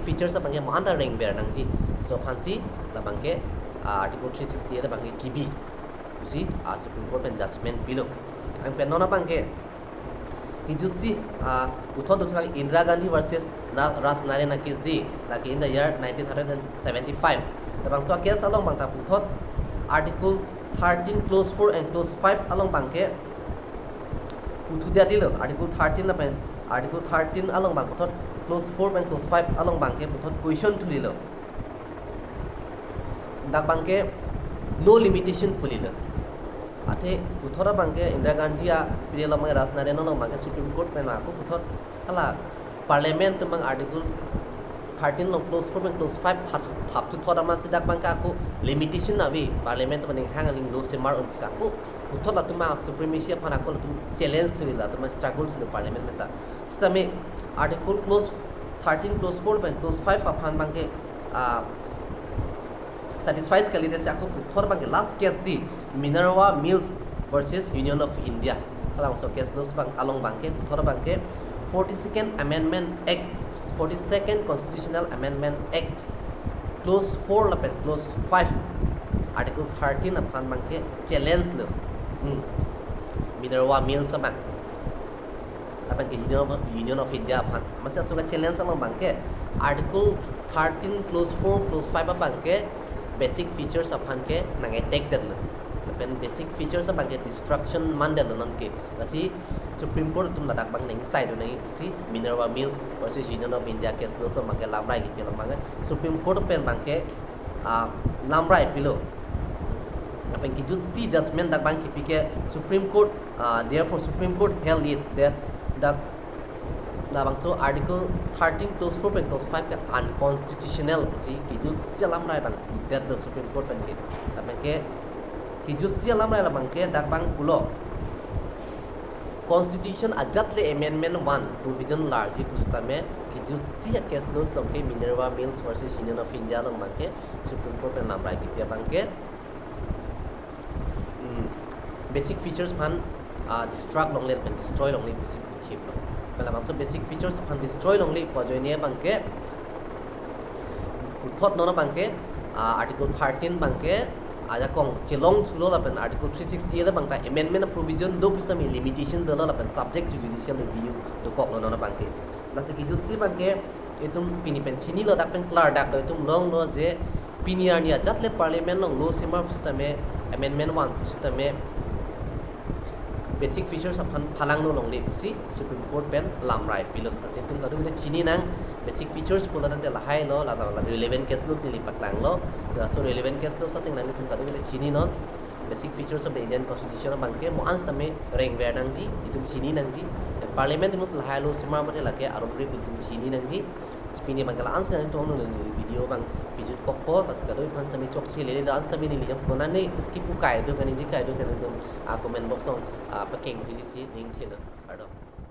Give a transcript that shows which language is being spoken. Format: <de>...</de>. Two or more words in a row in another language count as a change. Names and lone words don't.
<mjw>features bangke mo anda reng ber nang ji so phansi la bangke article 368 bangke ki bi si supreme court pen judgment pilo ang pen nona bangke Kijusi uthot uthang Indira Gandhi versus Narain case di</mjw> <en>like in the year 1975</en> <mjw>labang so case along bang ta uthot article 13</mjw> <en>clause 4 and clause 5</en> <mjw>along bang ke uthu dia dilo article 13 la pen article 13 along bang uthot</mjw> <en>clause 4 and clause 5</en> <mjw>along bang ke uthot question thulilo dak bang ke no limitation pulilo ate puthora bangke Indira Gandhi a piriala mang Rajasthan no bangke Supreme Court pen aku puthor hala parliament mang article 13 no</mjw> <en>clause 4 and clause 5</en> <mjw>thap tu thora ma sidak bangka aku limitation avi parliament maning hangaling lo semar un aku puthor la tuma supremacy aphan aku tu challenge thulila tuma struggle thul parliament meta stame</mjw> <en>article clause 13 clause 4 and clause 5</en> <mjw>aphan bangke satisfies kali desi aku puthor bangke</mjw> <en>last case</en> <mjw>di Minerva Mills versus Union of India. Kalau so case dos bang along bangke puthor bangke 42nd</mjw> <en>Amendment Act</en> <mjw>42nd</mjw> <en>Constitutional Amendment Act</en> <mjw>clause 4 lapen clause 5 article 13 aphan bangke challenge lo Minerva Mills bang lapen ke Union of India aphan masih asuka challenge along bangke article 13 clause 4 clause 5 bangke</mjw> <en>basic features</en> <mjw>aphan ke nangai</mjw> <en>take that</en> <mjw>lo pen</mjw> <en>basic features</en> <mjw>bang ke destruction mandal non ke basi Supreme Court tum ladak bang nang side nang si Minerva Mills versus Union of India case no so bang ke lamrai ke bang Supreme Court pen bang ke lamrai pilo pen ki</mjw> <en>just see judgment</en> <mjw>dak bang ki pike Supreme Court</mjw> <en>therefore Supreme Court held it that</en> <mjw>da bang so article 13 clause 4 pen clause 5 ke unconstitutional si ki</mjw> <en>just see</en> <mjw>lamrai bang</mjw> <en>that the Supreme Court</en> <mjw>pen ke bang ke Kijusia lamrai la bangke dak bang pulo Constitution ajatle amendment 1 provision large pustame kijusia case dos domke Minerva Mills versus Union of India long bangke Supreme Court en lamrai ki bangke</mjw> <en>basic features</en> <mjw>pan destruct long le destroy long le pusi puthi pela bangso</mjw> <en>basic features</en> <mjw>pan destroy long le pojoine bangke uthot nona bangke article 13 bangke aja kong chelong chulo la pen article 360 la bangta amendment provision do pista me limitation do la pen</mjw> <en>subject to judicial review</en> <mjw>do kok lo na bangke nase ki jutsi bangke etum pini pen chini lo dak pen klar dak do etum long lo je piniar ni ajatle parliament long lo semar pista me amendment 1 pista me</mjw> <en>basic features</en> <mjw>aphan phalang no long le si Supreme Court pen lamrai pilot ase tum kadu ne chini nang</mjw> <en>basic features</en> <mjw>pula tan la hai lo la</mjw> <en>relevant case</en> <mjw>laws ni lipat lang lo so</mjw> <en>relevant case laws</en> <mjw>something nang tum kadu ne chini non</mjw> <en>basic features of the Indian Constitution</en> <mjw>bangke mo ans tame reng ver nang ji itum chini nang ji parliament mus la hai lo sima mate lake aromre tum chini nang ji spini bangala ans nang to no video bang pijut kokpo pas kadu fans tame chok chile le ans tame ni yang skona ne ki pukai do kan ji kai do kan dum</mjw> <en>comment box</en> <mjw>on pakeng di si ding thena ado</mjw>